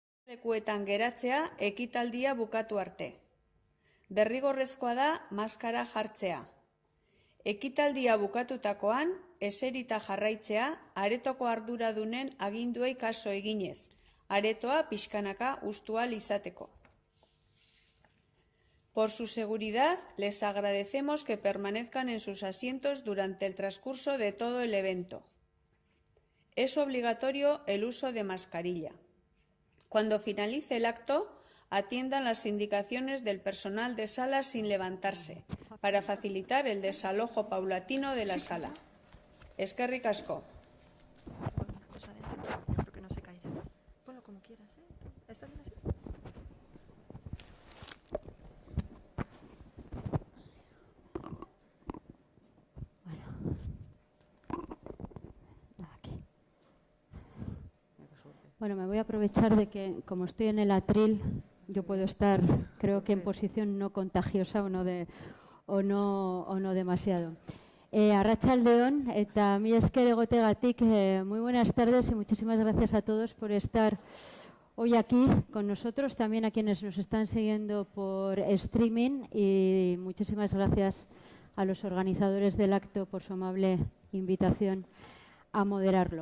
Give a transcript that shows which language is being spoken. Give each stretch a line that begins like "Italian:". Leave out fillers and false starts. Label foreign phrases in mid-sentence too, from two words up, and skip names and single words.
Basque: Lekuetan geratzea ekitaldia bukatu arte. Derrigorrezkoa da maskara jartzea. Ekitaldia bukatutakoan, eserita jarraitzea aretoko arduradunen aginduei kaso eginez, aretoa pixkanaka hustu ahal izateko.
Spanish: Por su seguridad, les agradecemos que permanezcan en sus asientos durante el transcurso de todo el evento. Es obligatorio el uso de mascarilla. Cuando finalice el acto, atiendan las indicaciones del personal de sala sin levantarse, para facilitar el desalojo paulatino de la sala.
Basque: Eskerrik asko.
Spanish: Pues adentro, yo creo que no se caerá. Ponlo como quieras, ¿eh? ¿Está bien así? Bueno, me voy a aprovechar de que, como estoy en el atril, yo puedo estar, creo que en posición no contagiosa o no demasiado.
Basque: Arratsaldeon eta mila esker egoteagatik,
Spanish: muy buenas tardes y muchísimas gracias a todos por estar hoy aquí con nosotros, también a quienes nos están siguiendo por streaming, y muchísimas gracias a los organizadores del acto por su amable invitación a moderarlo.